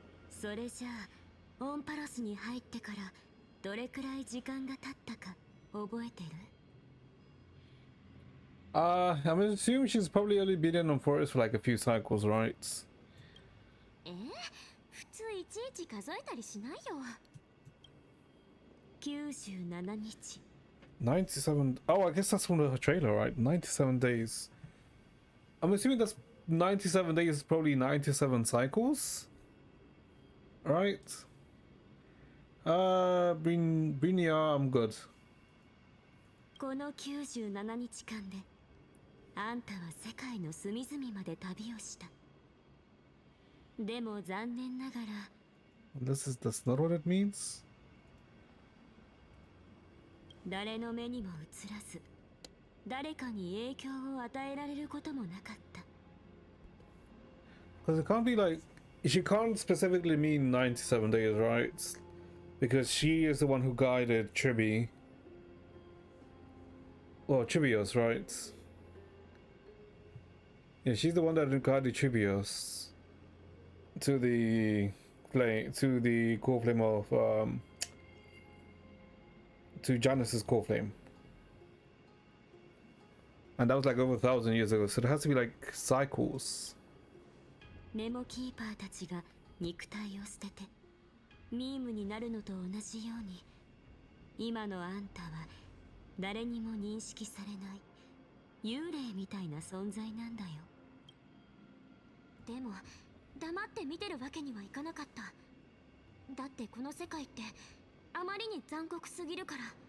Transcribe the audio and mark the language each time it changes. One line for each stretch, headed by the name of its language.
Japanese: それじゃあオンパロスに入ってからどれくらい時間が経ったか覚えてる？
English: I'm assuming she's probably only been in Forest for like a few cycles, right?
Japanese: 普通いちいち数えたりしないよ。 97日。
English: 97. Oh, I guess that's from the trailer, right? 97 days. I'm assuming that's 97 days is probably 97 cycles, right? Brinia, I'm good.
Japanese: この97日間であんたは世界の隅々まで旅をした。でも残念ながら
English: That's not what it means?
Japanese: 誰の目にも映らず誰かに影響を与えられることもなかった。
English: Because it can't be like she can't specifically mean 97 days, right? Because she is the one who guided Chibi. Well, Chibios, right? Yeah, she's the one that guided Chibios to the core flame of to Janice's core flame. And that was like over 1,000 years ago, so it has to be like cycles.
Japanese: メモキーパーたちが肉体を捨ててミームになるのと同じように今のあんたは誰にも認識されない幽霊みたいな存在なんだよ。でも黙って見てるわけにはいかなかった。だってこの世界ってあまりに残酷すぎるから。